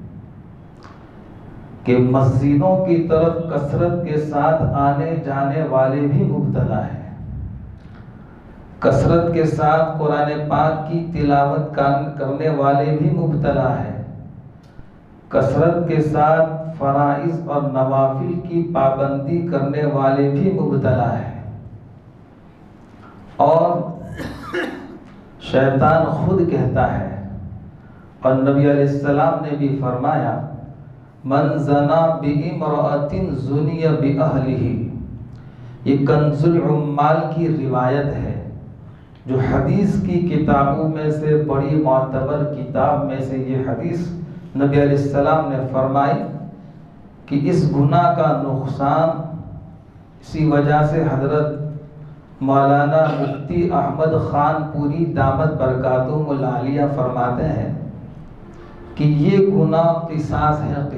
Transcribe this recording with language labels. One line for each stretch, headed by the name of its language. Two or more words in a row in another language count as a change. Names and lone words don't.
Urdu: کہ مسجدوں کی طرف کثرت کے ساتھ آنے جانے والے بھی مبتلا ہیں، کثرت کے ساتھ قرآن پاک کی تلاوت کرنے والے بھی مبتلا ہیں، کثرت کے ساتھ فرائض اور نوافل کی پابندی کرنے والے بھی مبتلا ہیں۔ اور شیطان خود کہتا ہے، اور نبی
Arabic: علیہ السلام
Urdu: نے بھی فرمایا،
Arabic: من زنا بامرأۃ زنی بأہلہ،
Urdu: یہ کنز العمال کی روایت ہے، جو حدیث کی کتابوں میں سے بڑی معتبر کتاب میں سے یہ حدیث نبی
Arabic: علیہ السلام
Urdu: نے فرمائی کہ اس گناہ کا نقصان اسی وجہ سے حضرت مولانا مفتی احمد خان پوری
Arabic: دامت برکاتہم العالیہ
Urdu: فرماتے ہیں کہ یہ گناہ قصاص ہے۔